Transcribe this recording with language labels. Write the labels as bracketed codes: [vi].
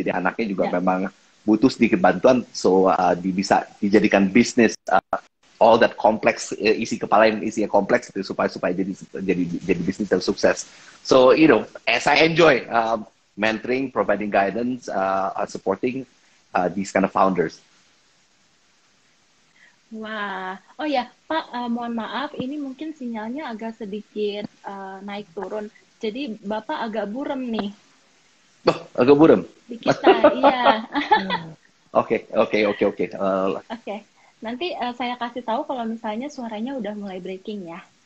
[id] Jadi anaknya juga memang butuh sedikit bantuan, so bisa dijadikan bisnis [en] all that complex, [id] isi kepala yang isinya kompleks itu supaya jadi bisnis yang sukses. [en] So as I enjoy mentoring, providing guidance, supporting these kind of founders. wah. [id] Oh ya, Pak, mohon maaf, ini mungkin sinyalnya agak sedikit naik turun. Jadi Bapak agak burem nih Oh, agak buram. di kita, iya. Oke. Oke, nanti saya kasih tahu kalau misalnya suaranya udah mulai breaking ya.